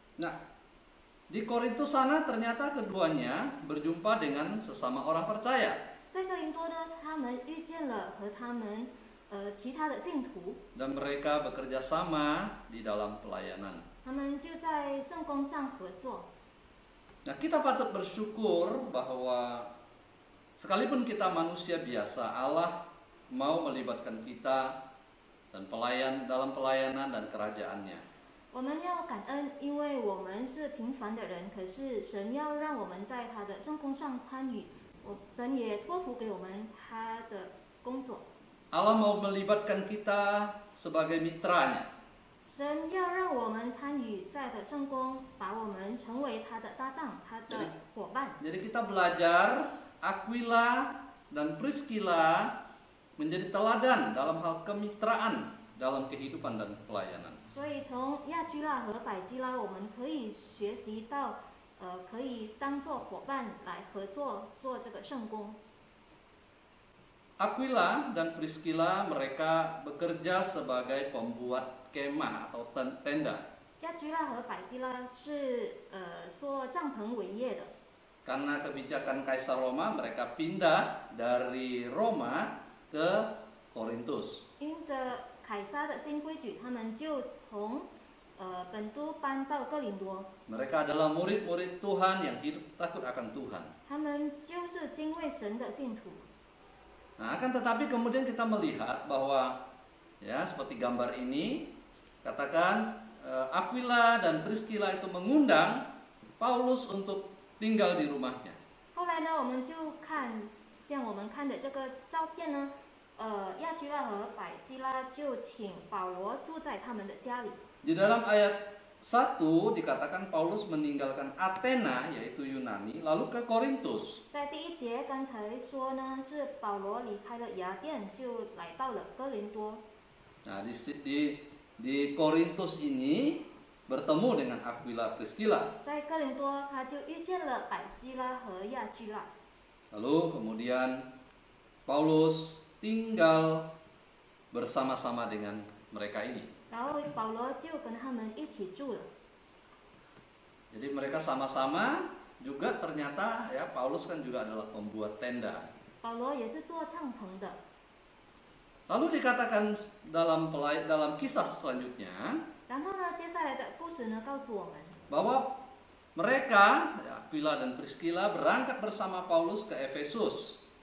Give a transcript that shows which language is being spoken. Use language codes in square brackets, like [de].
[id] Nah, di Korintus sana ternyata keduanya berjumpa dengan sesama orang percaya. [zh] 在哥林多呢，他们遇见了和他们其他的信徒， [id] Dan mereka bekerja sama di dalam pelayanan. [zh] 他们就在圣工上合作。 [id] Nah, kita patut bersyukur bahwa sekalipun kita manusia biasa, Allah mau melibatkan kita dan dalam pelayanan dan kerajaannya. [zh] 我们要感恩，因为我们是平凡的人，可是神要让我们在他的圣工上参与，神也托付给我们他的工作。 [id] Allah mau melibatkan kita sebagai mitranya. [zh] 神要让我们参与在的圣工，把我们成为他的搭档，他的伙伴。 [id] Jadi kita belajar Aquila dan Priscilla menjadi teladan dalam hal kemitraan dalam kehidupan dan pelayanan. [zh] 所以从亚居拉和百基拉，我们可以学习到，可以当做伙伴来合作做这个圣工。 [id] Aquila dan Priscilla mereka bekerja sebagai pembuat kemah atau tenda. [zh] 亚居拉和百基拉是做帐篷为业的。 [id] Karena kebijakan Kaisar Roma, mereka pindah dari Roma ke Korintus. [zh] 因着凯撒的新规矩，他们就从本都搬到哥林多。 [id] Mereka adalah murid-murid Tuhan yang hidup takut akan Tuhan. [zh] 他们就是敬畏神的信徒。 [id] Nah, akan tetapi kemudian kita melihat bahwa ya seperti gambar ini, katakan Aquila dan Priscilla itu mengundang Paulus untuk tinggal di rumahnya. [zh] 后来呢，我们就看，像我们看的这个照片呢，亚居拉和百基拉就请保罗住在他们的家里。 [id] Di dalam ayat 1 dikatakan Paulus meninggalkan Athena yaitu Yunani lalu ke Korintus. [zh] 在第1节刚才说呢，是保罗离开了雅典，就来到了哥林多。 [id] Nah, di Korintus ini bertemu dengan Aquila Priscilla. [zh] 在哥林多，他就遇见了百基拉和亚居拉。 [id] Lalu kemudian Paulus tinggal bersama-sama dengan mereka ini. [zh] 然后保罗就跟他们一起住了。 [id] Jadi mereka sama-sama juga ternyata ya Paulus kan juga adalah pembuat tenda. [zh] 保罗也是做帐篷的。 [id] Lalu dikatakan dalam kisah selanjutnya [zh] 然后呢，接下来的故事呢，告诉我们， [id] bahwa mereka, ya, Aquila dan Priscilla berangkat bersama Paulus ke Efesus.